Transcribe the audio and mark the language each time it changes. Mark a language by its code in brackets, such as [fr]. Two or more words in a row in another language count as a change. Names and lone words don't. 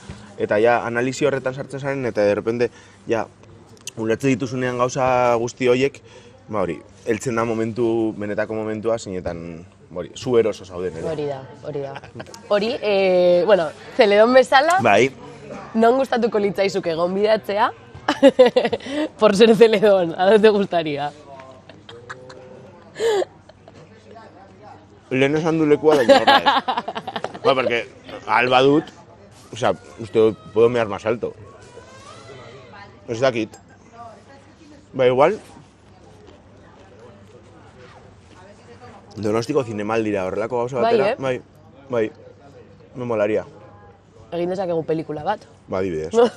[eu] Eta analizi horretan sartzen zaren, eta derrepende, ulertzen dituzunean gauza guzti horiek, heltzen da benetako momentua, zinetan, zu eroso zauden. Hori da. Hori, Zeledon bezala, non gustatuko litzaizuke gonbidatzea, [es] por ser Zeledon, a dónde te gustaría? [eu] Lehen esan du lekua da horra ez. [es] Porque [eu] alba dut, uste [es] puedo mear más alto. [eu] Ez dakit. Igual, Donostiko zinemaldira horrelako gauza batera. [es] Bai, me molaria. [eu] Egin dezakegu pelikula bat. Adibidez.